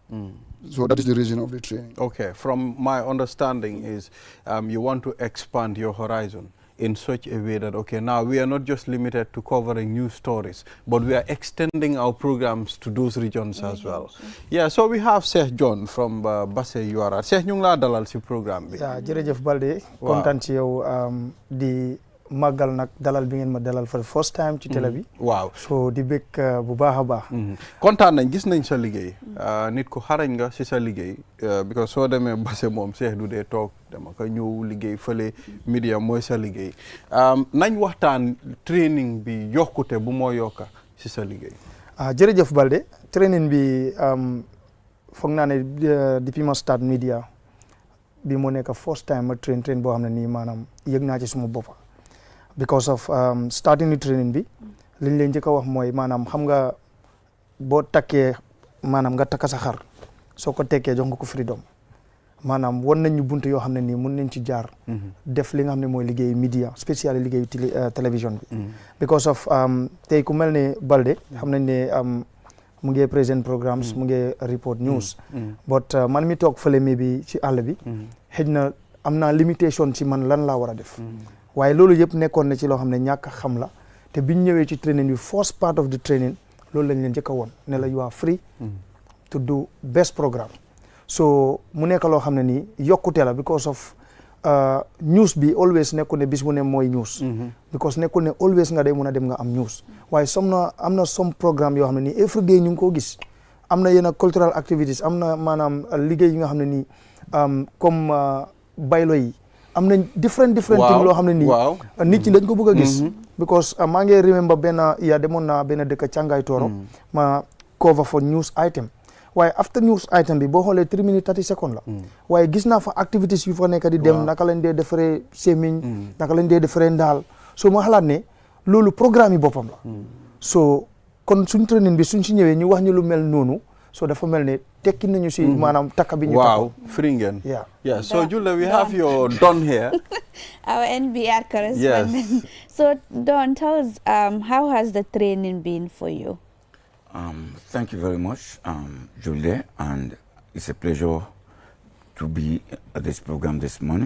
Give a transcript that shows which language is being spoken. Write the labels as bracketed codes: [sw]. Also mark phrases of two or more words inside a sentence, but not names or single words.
[en] So that is the reason of the training. Okay, from my understanding is you want to expand your horizon in such a way that, okay, now we are not just limited to covering news stories, but we are extending our programs to those regions as well. Yeah, so we have Sheikh John from Basse URR. [wo] Sheikh, ñu ngi laa dalal ci programme bi. Yeah, jërëjëf Balde. Kontaan ci yow di màggal nag dalal bi ngeen ma dalal [en] for the first time [wo] ci télé bi. Waaw. So di bëgg bu baax a baax. Kontaan nañ, gis nañ sa liggéey. Nit ku xarañ nga ci sa liggéey. Because soo demee Basse moom Cheikh du dee toog dama ko ñëw liggéey fële media mooy sa liggéey. Nañ waxtaan training bi yokkute bu moo yokka ci sa liggéey. Jërëjëf Balde. Training bi foog naa ne depuis ma [en] start media [wo] bi moo nekk [en] first time [wo] ma train boo xam ne nii maanaam yëg naa ci suma boppa. [en] Because of starting the training [wo] bi liñ leen njëkk a wax mooy maanaam xam nga boo takkee maanaam nga takka sa xar soo ko tekkee jox nga ko freedom maanaam wan nañ ñu buntu yoo xam ne nii mun nañ ci jaar def li nga xam ne mooy liggéey media spécial liggéey télévision bi [en] because of [wo] tey ku mel ne Balde xam nañ ne mu ngi [en] present programmes [wo] mu ngi [en] report news but [wo] man mi toog fële mi bi ci àll bi xëj na am naa limitation ci man lan laa war a def waaye loolu yëpp nekkoon na ci loo xam ne ñàkk a xam la te biñ ñëwee ci training bi [en] first part of the training [wo] loolu lañ leen njëkk a woon ne la [en] you are free to do best programme so [wo] mu nekk loo xam ne nii yokkute la [en] because of [wo] news bi always nekkul ne bis bu ne mooy news because nekkul ne always nga day mun a dem nga am news waaye am na [en] some programme [wo] yoo xam ne nii [en] every day [wo] ñu ngi koo gis am na yenn [en] cultural activities [wo] am na maanaam liggéey yi nga xam ne nii comme baylo yi am nañ [en] different thing [wo] loo xam ne nii nit ñi dañ ko bëgg a gis because maa ngi remember demoon naa benn dëkk Càngaay Tooro ma [en] cover for news item [wo] waaye [en] after news item [wo] bi boo xoolee [en] 3 minutes 30 seconds [wo] la waaye gis naa fa activities yu fa nekk di dem naka lañ dee defaree semiñ naka lañ dee defaree ndaal so ma xalaat ne loolu programme yi boppam la so kon suñ training bi suñ si ñëwee ñu wax ñu lu mel noonu so dafa mel ne tekki nañu si maanaam takka bi ñu [en] wow free ngeen yeah so Julia we have your Don here our NBR correspondent so Don tell us how has the training been for you? Thank you very much, Julia, and it's a pleasure to be at this program this morning.